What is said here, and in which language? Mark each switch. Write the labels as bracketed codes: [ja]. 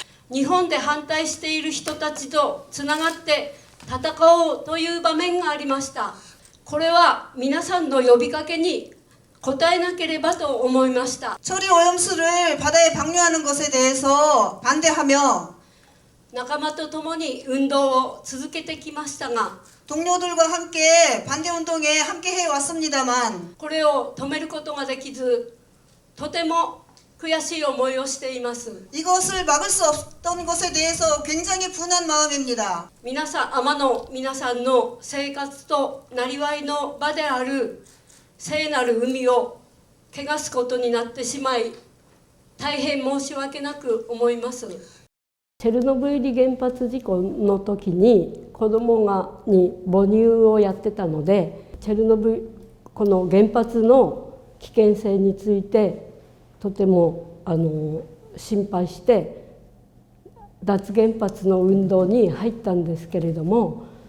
[ja] 日本で反対している人たちとつながって戦おうという場面がありました。これは皆さんの呼びかけに応えなければと思いました。 [ko] 처리 오염수를 바다에 방류하는 것에 대해서 반대하며 [ja] 仲間と共に運動を続けてきましたが、 [ko] 동료들과 함께 반대 운동에 함께 해 왔습니다만 [ja] これを止めることができず、とても悔しい思いをしています。 [ko] 이것을 막을 수 없던 것에 대해서 굉장히 분한 마음입니다. [ja] 皆さん、海女の皆さんの生活となりわいの場である聖なる海を汚すことになってしまい、大変申し訳なく思います。チェルノブイリ原発事故の時に子どもに母乳をやってたので、この原発の危険性についてとても心配して脱原発の運動に入ったんですけれども、